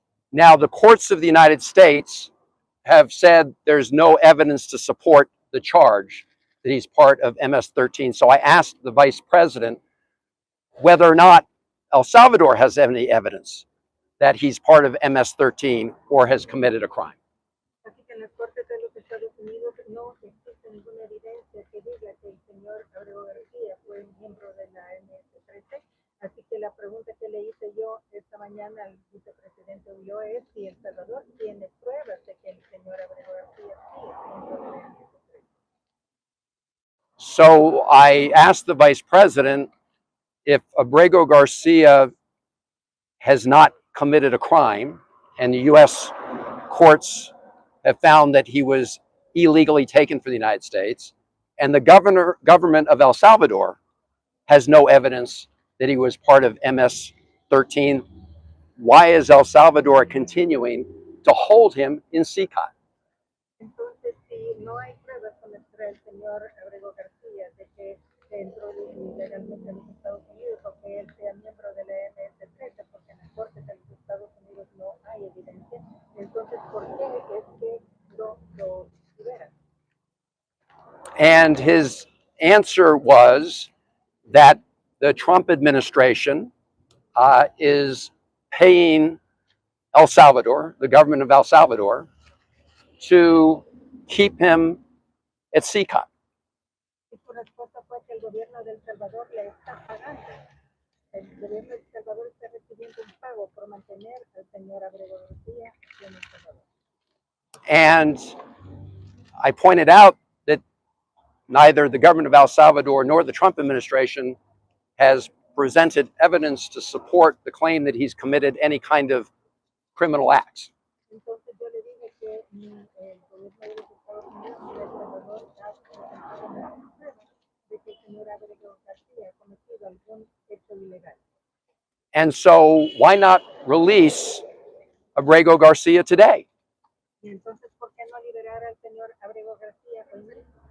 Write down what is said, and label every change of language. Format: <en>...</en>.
<en>Now, the courts of the United States have said there's no evidence to support the charge that he's part of MS-13. So I asked the vice president whether or not El Salvador has any evidence that he's part of MS-13 or has committed a crime.</en> <es>Así que en las Cortes de los Estados Unidos no existe ninguna evidencia que diga que el señor Abrego García fue miembro de la MS-13. Así que la pregunta que le hice yo esta mañana al vicepresidente Ulloa es si El Salvador tiene pruebas de que el señor Abrego García sí es miembro de la MS-13.</es> <en>So I asked the vice president if Abrego Garcia has not committed a crime and the U.S. courts have found that he was illegally taken from the United States, and the government of El Salvador has no evidence that he was part of MS-13. Why is El Salvador continuing to hold him in CCOT?</en> <es>Entonces, si no hay pruebas contra el señor Abrego García de que entró ilegalmente a los Estados Unidos o que él sea miembro de la MS-13, porque en las Cortes de los Estados Unidos no hay evidencia, entonces, ¿por qué es que no lo liberan?</es> <en>And his answer was that the Trump administration is paying El Salvador, the government of El Salvador, to keep him at CCOT.</en> <es>Y su respuesta fue que el gobierno de El Salvador le está pagando. El gobierno de El Salvador está recibiendo un pago por mantener al señor Abrego García en El Salvador.</es> <en>And I pointed out that neither the government of El Salvador nor the Trump administration has presented evidence to support the claim that he's committed any kind of criminal acts.</en> <es>Entonces yo le dije que ni el gobierno de los Estados Unidos ni El Salvador ha presentado ninguna prueba de que el señor Abrego García ha cometido algún hecho ilegal.</es> <en>And so why not release Abrego Garcia today?</en> <es>Y entonces, ¿por qué no liberar al señor Abrego García hoy mismo?</es>